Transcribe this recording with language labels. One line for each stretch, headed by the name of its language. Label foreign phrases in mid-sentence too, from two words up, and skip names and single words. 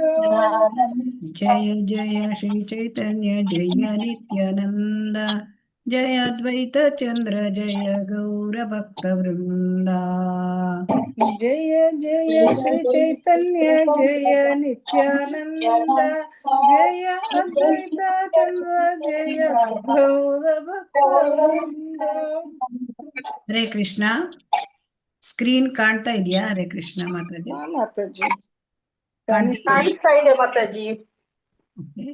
Sanskrit: जय जय श्री चैतन्ಯ जय नित्यानंद, जय अद्वैत चंद्र जय गौर भक्त वृंद. ಜಯ ಜಯ ಶ್ರೀ ಚೈತನ್ಯ ಜಯ ನಿತ್ಯಾನಂದ, ಜಯ ಅದ್ವೈತ ಚಂದ್ರ ಜಯ ಗೌರ ಭಕ್ತ ವೃಂದ.
Kannada: ಹರೇ ಕೃಷ್ಣ. ಸ್ಕ್ರೀನ್ ಕಾಣ್ತಾ ಇದೆಯಾ? ಹರೇ ಕೃಷ್ಣ ಮಾತಾಡಿ. ಹಾ ಮಾತಾಜಿ ಕಾಣಿಸ್ತಾ ಇದೆ. ಕಾಣಿಸ್ತಾ ಇದೆ ಮಾತಾಜಿ.
English: Okay.